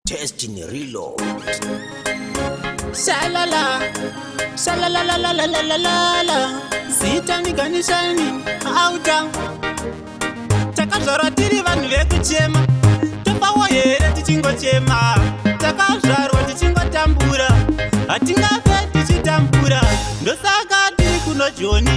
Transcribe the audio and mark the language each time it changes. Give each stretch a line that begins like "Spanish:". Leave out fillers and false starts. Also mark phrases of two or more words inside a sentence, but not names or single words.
English: Destiny Reload. Shalala, shalala la la la la la la.
Shona: Sitani ganishani auta. Takazvarwa tiri vanhu vekuchema. Topawo here tichingochema. Takazvarwa tichingotambura. Hatingafe tichitambura. Ndosaka tiri kuno Joni.